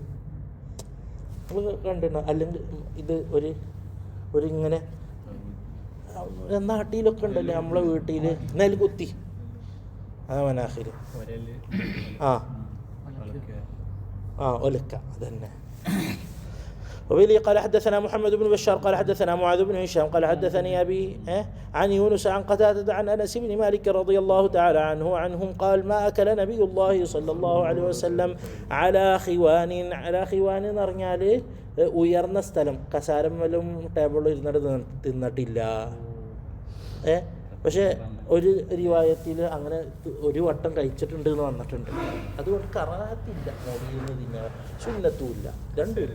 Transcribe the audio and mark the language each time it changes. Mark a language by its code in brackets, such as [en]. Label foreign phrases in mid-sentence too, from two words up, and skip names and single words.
[ml] നമ്മൾ കണ്ടിട്ടുണ്ടോ? അല്ലെങ്കിൽ ഇത് ഒരു ഇങ്ങനെ നാട്ടിലൊക്കെ ഉണ്ടല്ലോ നമ്മളെ വീട്ടിൽ നെൽകുത്തി, ആ മനാഹിൽ ഒലക്ക അതന്നെ. [ar] وبه قال حدثنا محمد بن بشار قال حدثنا معاذ بن هشام قال حدثني أبي عن يونس عن قتادة عن أنس بن مالك رضي الله تعالى عنهم قال ما أكل نبي الله صلى الله عليه وسلم على خوان [ml] പറഞ്ഞാൽ ഉയർന്ന സ്ഥലം, കസാരമ്മലും ടേബിളും ഇരുന്നിട്ട് തിന്നിട്ടില്ല. പക്ഷേ ഒരു റിവായത്തിൽ അങ്ങനെ ഒരു വട്ടം കഴിച്ചിട്ടുണ്ട് എന്ന് വന്നിട്ടുണ്ട്. അതുകൊണ്ട് കറാഹത്തില്ല, മോദിയുന്നതില്ല, സുന്നത്തുമില്ല, രണ്ടുമില്ല.